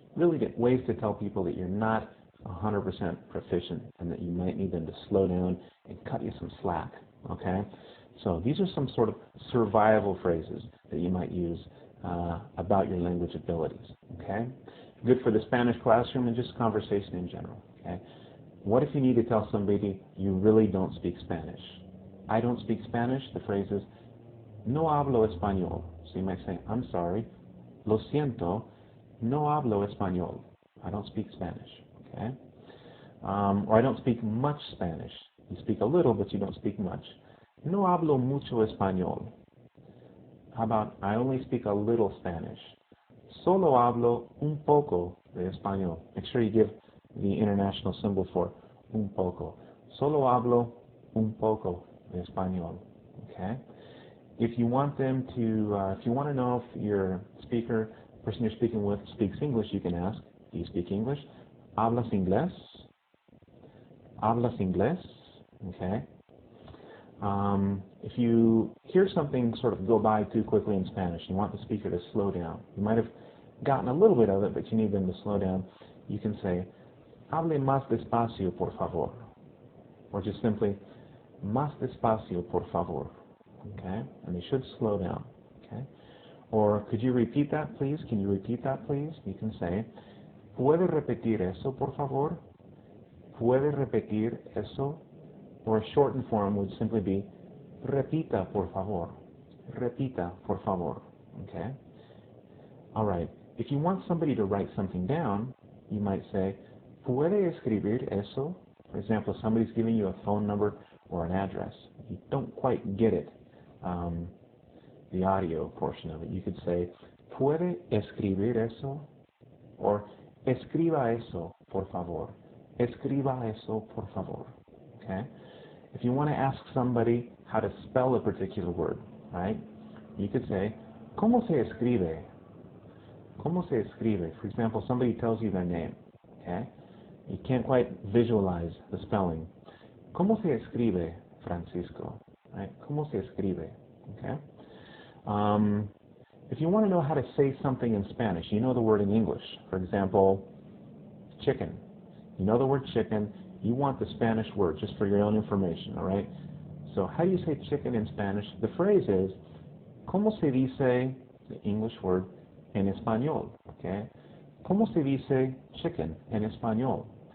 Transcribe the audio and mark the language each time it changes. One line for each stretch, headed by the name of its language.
English: Really get ways to tell people that you're not 100% proficient and that you might need them to slow down and cut you some slack, okay? So these are some sort of survival phrases that you might use about your language abilities, okay? Good for the Spanish classroom and just conversation in general, okay? What if you need to tell somebody you really don't speak Spanish? I don't speak Spanish. The phrase is,
Spanish: no hablo español.
English: So you might say, I'm sorry,
Spanish: lo siento, no hablo español.
English: I don't speak Spanish, okay? Or I don't speak much Spanish. You speak a little, but you don't speak much.
Spanish: No hablo mucho español.
English: How about, I only speak a little Spanish.
Spanish: Solo hablo un poco de español.
English: Make sure you give the international symbol for un poco.
Spanish: Solo hablo un poco de español.
English: Okay? If you want them to, if you want to know if your speaker, person you're speaking with, speaks English, you can ask, do you speak English?
Spanish: ¿Hablas inglés? ¿Hablas inglés?
English: Okay? If you hear something sort of go by too quickly in Spanish, you want the speaker to slow down. You might have gotten a little bit of it, but you need them to slow down.
Spanish: You can say, hable más despacio, por favor. Or just simply, más despacio, por favor.
English: Okay? And they should slow down. Okay? Or could you repeat that, please? Can you repeat that, please?
Spanish: You can say, ¿puede repetir eso, por favor? ¿Puede repetir eso?
English: Or a shortened form would simply be,
Spanish: repita, por favor. Repita, por favor.
English: Okay? All right. If you want somebody to write something down, you might say,
Spanish: ¿puede escribir eso?
English: For example, somebody's giving you a phone number or an address. You don't quite get it, the audio portion of it. You could say,
Spanish: ¿puede escribir eso? Or, escriba eso, por favor. Escriba eso, por favor. Okay?
English: If you want to ask somebody how to spell a particular word, right? You could say,
Spanish: ¿cómo se escribe? ¿Cómo se escribe?
English: For example, somebody tells you their name, okay? You can't quite visualize the spelling.
Spanish: ¿Cómo se escribe, Francisco? Right? ¿Cómo se escribe? Okay?
English: If you want to know how to say something in Spanish, you know the word in English. For example, chicken. You know the word chicken. You want the Spanish word just for your own information, all right? So how do you say chicken in Spanish? The phrase is,
Spanish: ¿cómo se dice,
English: the English word,
Spanish: en español?
English: Okay?
Spanish: ¿Cómo se dice chicken en español?